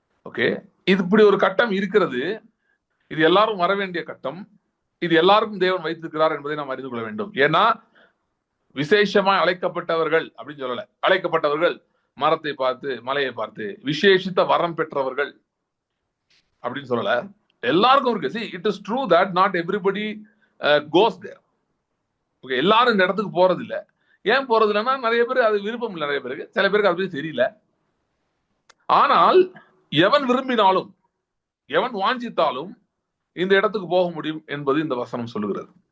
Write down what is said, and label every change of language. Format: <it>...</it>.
<ta>Okay, இது இப்படி ஒரு கட்டம் இருக்கிறது. இது எல்லாரும் வர வேண்டிய கட்டம். இது எல்லாருக்கும் தேவன் வைத்திருக்கிறார் என்பதை நாம் அறிந்து கொள்ள வேண்டும். ஏன்னா விசேஷமாய் அழைக்கப்பட்டவர்கள் அப்படின்னு சொல்லல, அழைக்கப்பட்டவர்கள் மரத்தை பார்த்து மலையை பார்த்து விசேஷித்த வரம் பெற்றவர்கள் அப்படின்னு சொல்லல, எல்லாருக்கும் இருக்கு.</ta> <en>See, it is true that not everybody goes there.</en> <ta>Okay, எல்லாரும் இந்த இடத்துக்கு போறது இல்லை. ஏன் போறது இல்லைன்னா, நிறைய பேர் அது விருப்பம் இல்லை, நிறைய பேருக்கு, சில பேருக்கு அது பத்தி தெரியல. ஆனால் எவன் விரும்பினாலும், எவன் வாஞ்சித்தாலும் இந்த இடத்துக்கு போக முடியும் என்பது இந்த வசனம் சொல்லுகிறது.</ta>